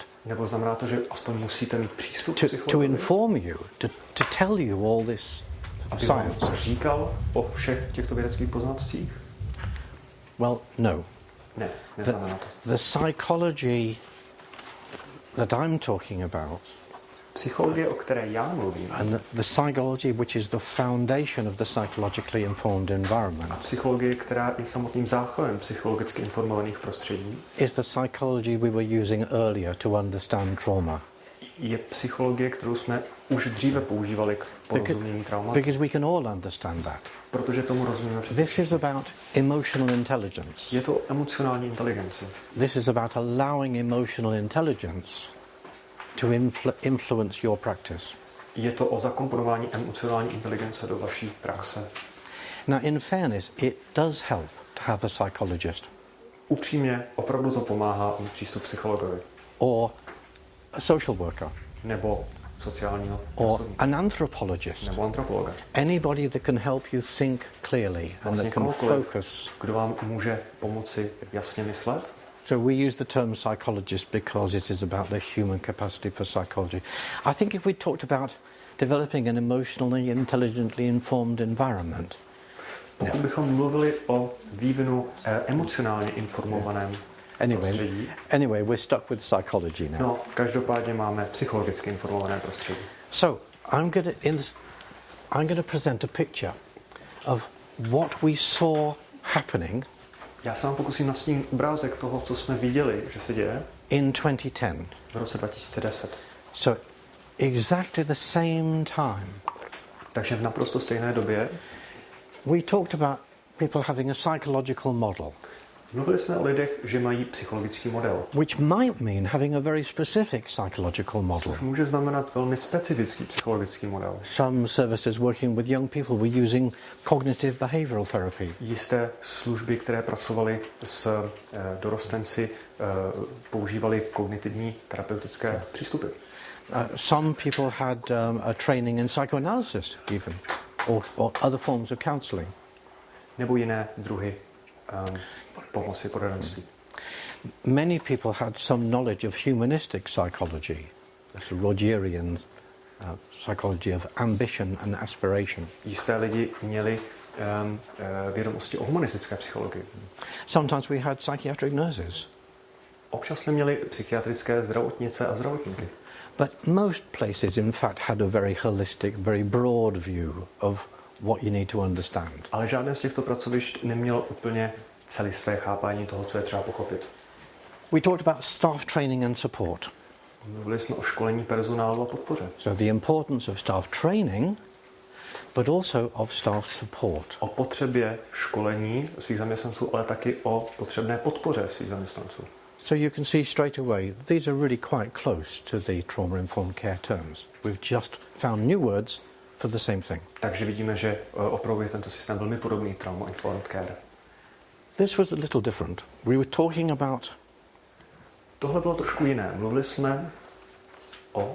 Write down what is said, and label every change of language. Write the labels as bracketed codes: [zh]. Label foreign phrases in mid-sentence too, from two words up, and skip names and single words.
[cs] Nebo znamená to, že aspoň musíte mít přístup k [en] To [cs] psychologovi? [en] inform you, to tell you all this [cs] Aby vám [en] science? [cs] říkal o všech těchto vědeckých poznatcích? [en] Well, no. [cs] Ne, neznamená to. [en] The psychology that I'm talking about, [cs] Psychologie, o které já mluvím, [en] and the psychology which is the foundation of the psychologically informed environment, [cs] psychologie, která je samotným základem psychologicky informovaných prostředí, [en] is the psychology we were using earlier to understand trauma. [cs] je psychologie, kterou jsme už dříve používali k porozumění traumatu. [en] Because we can all understand that. [cs] Protože tomu rozumíme přece. [en] This is about emotional intelligence. [cs] Je to o emocionální inteligenci. [en] This is about allowing emotional intelligence to influence your practice. [cs] Je to o zakomponování emocionální inteligence do vaší praxe. [en] Now, in fairness, it does help to have a psychologist [cs] Upřímně, opravdu to pomáhá mít přístup psychologovi. [en] or a social worker [cs] Nebo sociálního [en] or [cs] pracovníka. [en] an anthropologist. [cs] Nebo antropologa. [en] Anybody that can help you think clearly and [cs] Vlastně [en] that can [cs] kohokoliv, [en] focus. [cs] kdo vám může pomoci jasně myslet. [en] So we use the term psychologist because it is about the human capacity for psychology. I think if we talked about developing an emotionally intelligently informed environment, [cs] Pokud bychom mluvili o vývinu emocionálně informovaném prostředí, [en] anyway, we're stuck with psychology now. [cs] no, každopádně máme psychologicky informované prostředí. [en] So I'm going to present a picture of what we saw happening [cs] Já se vám pokusím nastínit obrázek toho, co jsme viděli, že se děje [en] in 2010. [cs] v roce 2010. [en] So exactly the same time. [cs] Takže v naprosto stejné době [en] We talked about people having a psychological model, [cs] mluvili jsme o lidech, že mají psychologický model. [en] which might mean having a very specific psychological model. [cs] Což může znamenat velmi specifický psychologický model. [en] Some services working with young people were using cognitive behavioral therapy. [cs] Jisté služby, které pracovaly s dorostenci, používaly kognitivní terapeutické přístupy. [en] Some people had a training in psychoanalysis even, or other forms of counselling. [cs] Nebo jiné druhy pomoci poradenství. [en] Many people had some knowledge of humanistic psychology, that's Rogerian psychology of ambition and aspiration. [cs] Jisté lidi měli vědomosti o humanistické psychologii. [en] Sometimes we had psychiatric nurses. [cs] Občas jsme měli psychiatrické zdravotnice a zdravotníky. [en] But most places, in fact, had a very holistic, very broad view of what you need to understand. [cs] Ale žádné z těchto pracovišť nemělo úplně celisté chápání toho, co je třeba pochopit. [en] We talked about staff training and support. [cs] Mluvili jsme o školení personálu a podpoře. [en] So the importance of staff training, but also of staff support. [cs] O potřebě školení svých zaměstnanců, ale taky o potřebné podpoře svých zaměstnanců. [en] So you can see straight away, these are really quite close to the trauma-informed care terms. We've just found new words for the same thing. [cs] Takže vidíme, že opravdu je tento systém velmi podobný [en] trauma-informed care. This was a little different. We were talking about... [cs] Tohle bylo trošku jiné. Mluvili jsme o...